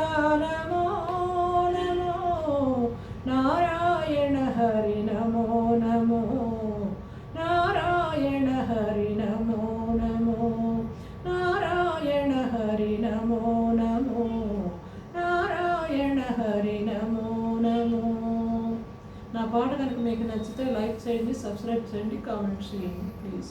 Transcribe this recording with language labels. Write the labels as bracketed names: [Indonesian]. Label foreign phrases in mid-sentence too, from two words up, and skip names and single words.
[Sanskrit] नमो नमो नारायण हरि नमो नमो नारायण हरि नमो नमो नारायण हरि नमो नमो नारायण हरि नमो नमो [Telugu] నా పాట కనుక మీకు నచ్చితే లైక్ చేయండి, సబ్స్క్రైబ్ చేయండి, కామెంట్ చేయండి ప్లీజ్.